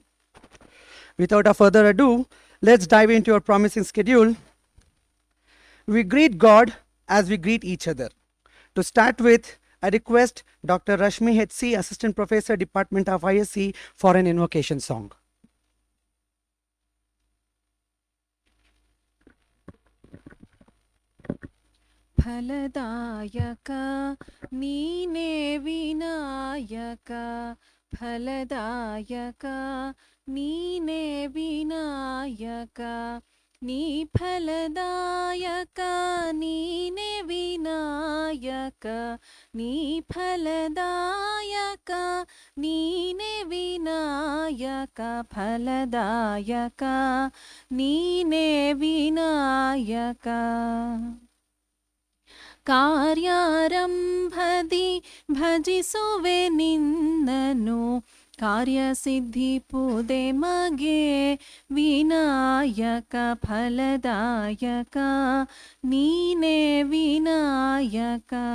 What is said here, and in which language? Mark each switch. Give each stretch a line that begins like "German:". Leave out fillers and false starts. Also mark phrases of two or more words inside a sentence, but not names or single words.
English: Without further ado, let's dive into our promising schedule. We greet God as we greet each other. To start with, I request Dr. Rashmi H.C., Assistant Professor, Department of ISC, for an invocation song.
Kannada: ಫಲದಾಯಕ ನೀನೇ ವಿನಾಯಕ ಫಲದಾಯಕ ನೀನೇ ವಿನಾಯಕ ನೀ ಫಲದಾಯಕ ನೀನೇ ವಿನಾಯಕ ನೀ ಫಲದಾಯಕ ನೀನೇ ವಿನಾಯಕ ಫಲದಾಯಕ ನೀನೇ ವಿನಾಯಕ ಕಾರ್ಯಾರಂಭದಿ ಭಜಿಸುವೆ ನಿನ್ನನು ಕಾರ್ಯಸಿದ್ಧಿ ಪೂದೆ ಮಗೆ ವಿನಾಯಕ ಫಲದಾಯಕ ನೀನೇ ವಿನಾಯಕ